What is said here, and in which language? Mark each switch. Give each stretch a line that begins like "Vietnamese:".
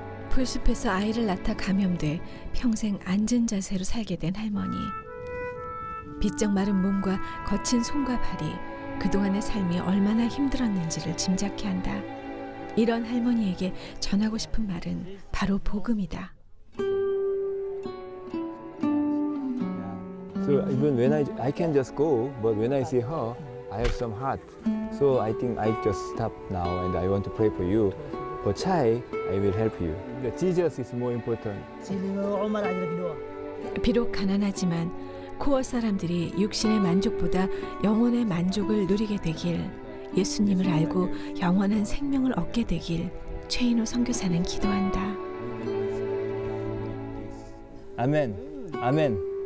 Korean: 풀숲에서 아이를 낳다 감염돼 평생 앉은 자세로 살게 된 할머니. 비쩍 마른 몸과 거친 손과 발이 그동안의 삶이 얼마나 힘들었는지를 짐작케 한다. 이런 할머니에게 전하고 싶은 말은 바로 복음이다.
English: So even when I can just go, but when I see her, I have some heart. So I think I just stop now and I want to pray for you. For Chai, I will help you. Jesus is more important.
Korean: 비록 가난하지만 코어 사람들이 육신의 만족보다 영혼의 만족을 누리게 되길, 예수님을 알고 영원한 생명을 얻게 되길 최인호 선교사는 기도한다. 아멘. 아멘.